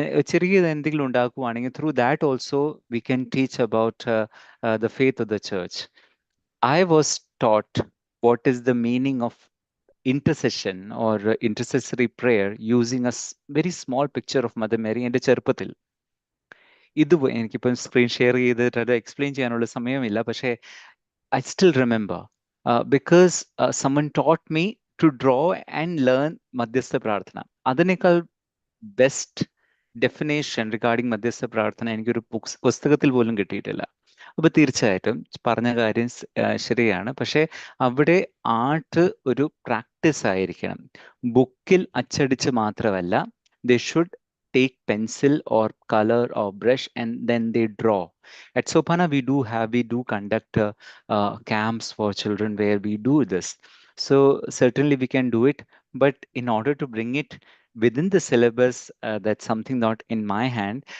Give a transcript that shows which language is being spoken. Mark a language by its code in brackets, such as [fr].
[ml] ചെറിയ എന്തെങ്കിലും ഉണ്ടാക്കുവാണെങ്കിൽ [en] through that also we can teach about the faith of the church. I was taught what is the meaning of intercession or intercessory prayer using a very small picture of Mother Mary [ml] എൻ്റെ ചെറുപ്പത്തിൽ. ഇത് എനിക്കിപ്പം screen share ചെയ്തിട്ട് അത് explain ചെയ്യാനുള്ള സമയമില്ല, പക്ഷേ [en] I still remember because someone taught me to draw and learn [ml] മധ്യസ്ഥ പ്രാർത്ഥന. അതിനേക്കാൾ ബെസ്റ്റ് ഡെഫിനേഷൻ റിഗാർഡിങ് മധ്യസ്ഥ പ്രാർത്ഥന എനിക്കൊരു പുസ്തകത്തിൽ പോലും കിട്ടിയിട്ടില്ല. അപ്പൊ തീർച്ചയായിട്ടും പറഞ്ഞ കാര്യം ശരിയാണ്. പക്ഷെ അവിടെ ആർട്ട് ഒരു പ്രാക്ടീസ് ആയിരിക്കണം. ബുക്കിൽ അച്ചടിച്ച് മാത്രമല്ല, [en] they should take pencil or color or brush and then they draw. At Sopana, we do conduct camps for children where we do this. So certainly we can do it, but in order to bring it within the syllabus, that's something not in my hand.